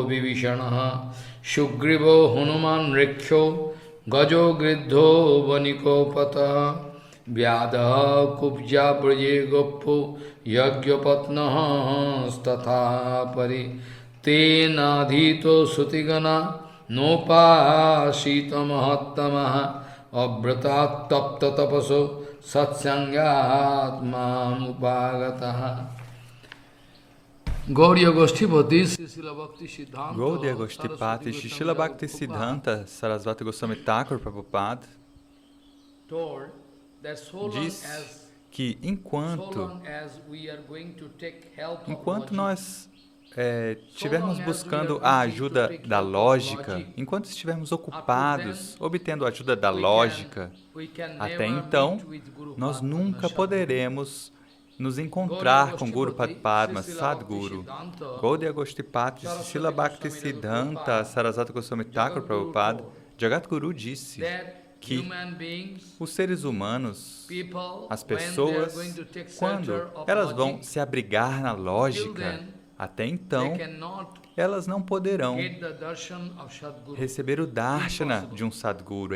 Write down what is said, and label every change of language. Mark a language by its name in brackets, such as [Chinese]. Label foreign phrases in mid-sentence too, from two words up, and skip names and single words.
[Sanskrit] Vivishanaha Sugrivo Hanuman Riksho Gajo Gridho Vaniko Pata Vyadaha Kubja Braje Goppo Yagyapatnaha Statha Pari Te Nadhito Sutigana Nopa Sita Mahattamaha Abratat Tapta Tapaso Satsangyat Mam Upagataha Gaudiya Goshtipati Srila Bhakti Siddhanta [Portuguese] Gaudiya Goshtipati Srila Bhakti Siddhanta Sarasvati Goswami Thakur Prabhupada diz que enquanto nós estivermos buscando a ajuda da lógica, enquanto estivermos ocupados obtendo a ajuda da lógica, até então, nós nunca poderemos nos encontrar com Guru Padma, Sadguru. Gaudiya Goshtipati Srila Bhakti Siddhanta Sarasvati Goswami Thakur Prabhupada, Jagadguru disse que os seres humanos, as pessoas, quando elas vão se abrigar na lógica, até então, elas não poderão receber o darshana de um Sadguru.